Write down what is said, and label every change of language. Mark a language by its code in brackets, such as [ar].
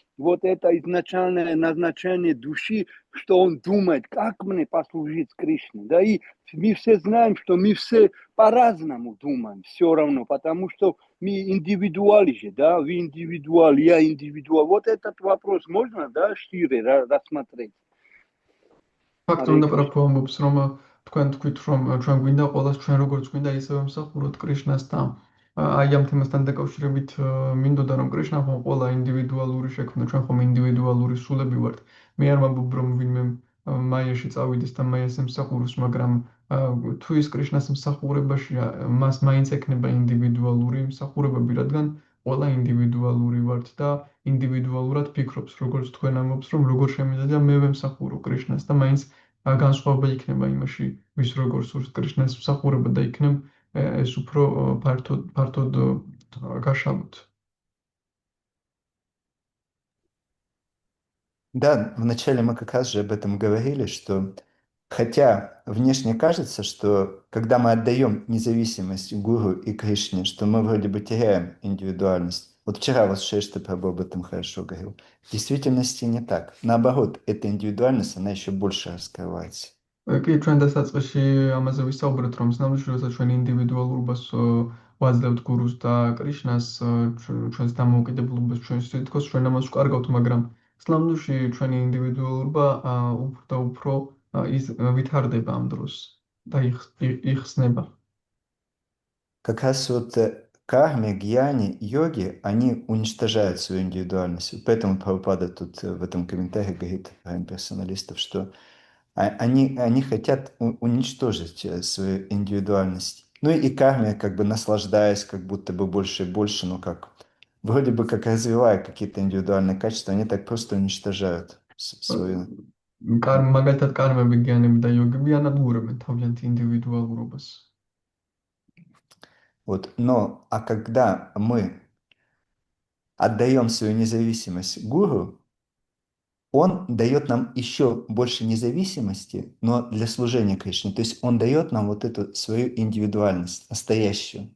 [ru] вот это изначальное назначение души, что он думает, как мне послужить Кришне, да, и мы все знаем, что мы все по-разному думаем, все равно, потому что мы индивидуалы же, да, вы индивидуал, я индивидуал, вот этот вопрос можно, да, шире рассмотреть? [ka] ფაქტობრივად პრაბჰუ ამბობს, რომ თქვენ თქვით, რომ ჩვენ გვინდა ყოველას ჩვენ როგორც გვინდა ისევე მსახუროთ კრიშნას და აი ამ თემასთან დაკავშირებით მინდოდა რომ კრიშნა ხომ ყველა ინდივიდუალური შექმნა, ჩვენ ხომ ინდივიდუალური სულები ვართ. მე არ ვამბობ რომ ვინმე მაიაში წავიდეს და მაიას ემსახუროს, მაგრამ თუ ის კრიშნას მსახურებაშია, მას მაინც ექნება ინდივიდუალური მსახურებები, რადგან ყველა ინდივიდუალური ვართ და ინდივიდუალურად ფიქრობს, როგორც თქვენ ამბობს, რომ როგორ შემიძლია მე ვემსახურო კრიშნას და მაინც განსხვავება იქნება იმაში, ვის როგორ სურს კრიშნას მსახურება და იქნებ ეს უფრო ფართოდ გაშალოთ. [ru] Да, вначале мы как раз же об этом говорили, что хотя внешне кажется, что когда мы отдаем независимость гуру и Кришне, что мы вроде бы теряем индивидуальность. Вот вчера вот Шрешта Прабху об этом хорошо говорил. В действительности не так. Наоборот, эта индивидуальность, она еще больше раскрывается. [ka] კი, ჩვენ დასაწყისში ამაზე ვისაუბრეთ, რომ სინამდვილეში, როდესაც ჩვენ ინდივიდუალურობას ვაძლევთ გურუს და კრიშნას, ჩვენს დამოუკიდებლობას, ჩვენს თითქოს ჩვენ ამას ვკარგავთ, მაგრამ სინამდვილეში ჩვენი ინდივიდუალურობა უფრო და უფრო ვითარდება ამ დროს და იხსნება. [ru] Как раз вот карме, гьяни, йоги, они уничтожают свою индивидуальность. Поэтому Прабхупада тут в этом комментарии говорит про имперсоналистов, что они хотят уничтожить свою индивидуальность. Ну и карме, как бы наслаждаясь, как будто бы больше и больше, но как вроде бы как развивая какие-то индивидуальные качества, они так просто уничтожают свою. [ka] მაგალითად კარმები, გიანები და იოგები ანადგურებენ თავიანთი ინდივიდუალურობას. [ru] Вот, но, а когда мы отдаем свою независимость гуру, он дает нам еще больше независимости, но для служения Кришне. То есть он дает нам вот эту свою индивидуальность, настоящую.